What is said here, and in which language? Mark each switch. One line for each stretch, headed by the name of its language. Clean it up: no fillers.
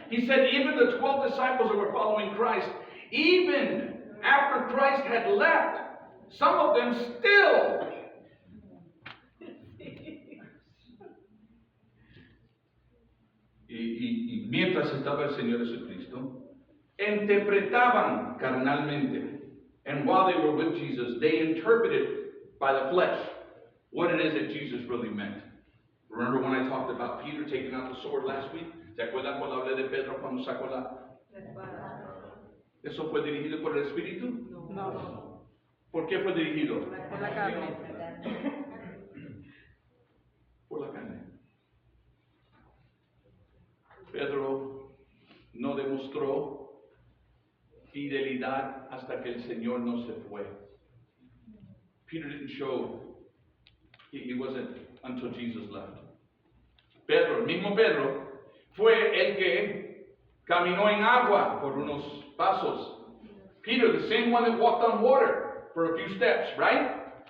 English: He said even the 12 disciples that were following Christ, even after Christ had left, some of them still
Spanish: y mientras estaba el Señor Jesucristo, interpretaban carnalmente.
English: And while they were with Jesus, they interpreted by the flesh what it is that Jesus really meant. Remember when I talked about Peter taking out the sword last week?
Spanish: ¿Se acuerdan cuando hablé de Pedro cuando sacó la? ¿Eso fue dirigido por el Espíritu? No. ¿Por qué fue dirigido? Por la carne. Por la carne. Pedro no demostró fidelidad hasta que el Señor no se fue.
English: Peter didn't show, he wasn't until Jesus left.
Spanish: Pedro, el mismo Pedro, fue el que caminó en agua por unos pasos.
English: Peter, the same one that walked on water for a few steps, right?